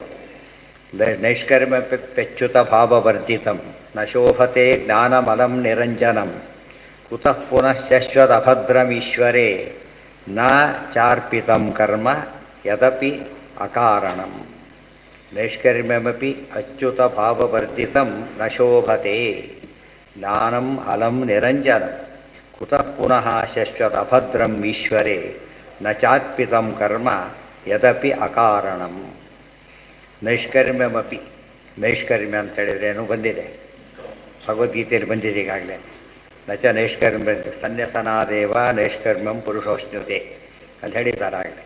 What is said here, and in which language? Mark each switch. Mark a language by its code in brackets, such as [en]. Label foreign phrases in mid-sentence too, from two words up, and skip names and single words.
[sa] ನೈಷ್ಕರ್ಮ್ಯ ಪೆಚ್ಯುತ ಭಾವವರ್ಜಿತಂ ನ ಶೋಭತೆ ಜ್ಞಾನಮಲಂ ನಿರಂಜನಂ ಕುತಃ ಪುನಃ ಶಶ್ವದಭದ್ರಮೀಶ್ವರೇ ನ ಚಾರ್ಪಿತಂ ಕರ್ಮ ಯದಪಿ ಅಕಾರಣಂ. ನೈಷ್ಕರ್ಮ್ಯಮಪಿ ಅಚ್ಯುತ ಭಾವವರ್ಜಿತಂ ನ ಶೋಭತೆ ಜ್ಞಾನಂ ಅಲಂ ನಿರಂಜನಂ ಕುತಃ ಪುನಃ ಶಶ್ವದಭದ್ರಂ ಈಶ್ವರೇ ನ ಚಾರ್ಪಿತಂ ಕರ್ಮ ಯದಪಿ ಅಕಾರಣಂ. [kn] ನೈಷ್ಕರ್ಮ್ಯಮಪಿ, ನೈಷ್ಕರ್ಮ್ಯ ಅಂತ ಹೇಳಿದ್ರೇನು ಬಂದಿದೆ, ಭಗವದ್ಗೀತೆಯಲ್ಲಿ ಬಂದಿದೆ ಈಗಾಗಲೇ. [sa] ನಚ ನೈಷ್ಕರ್ಮ್ಯ ಸನ್ಯಸನಾದೇವ ನೈಷ್ಕರ್ಮ್ಯಂ ಪುರುಷೋಷ್ಣುತೆ [kn] ಅಂತ ಹೇಳಿದ್ದಾರೆ ಆಗಲೇ.